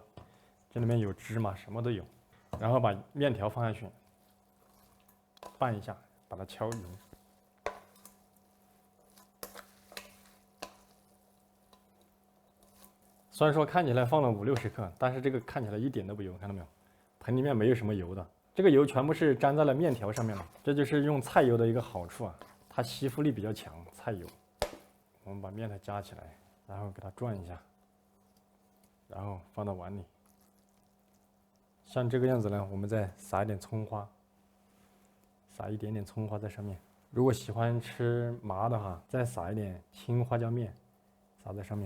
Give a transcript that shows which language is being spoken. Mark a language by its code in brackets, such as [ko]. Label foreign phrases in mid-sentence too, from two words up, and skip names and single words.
[zh] 這裡面有芝麻，什麼都有。然後把麵條放下去，拌一下，把它敲勻。雖然說看起來放了50-60克，但是這個看起來一點都不油，看到沒有？盆裡面沒有什麼油的，這個油全部是粘在了麵條上面了。這就是用菜油的一個好處它吸附力比較強。菜油，我們把麵條夾起來，然後給它轉一下，然後放到碗裡。像這個樣子呢，我們再撒一點蔥花，撒一點點蔥花在上面。如果喜歡吃麻的話，再撒一點青花椒麵，撒在上面。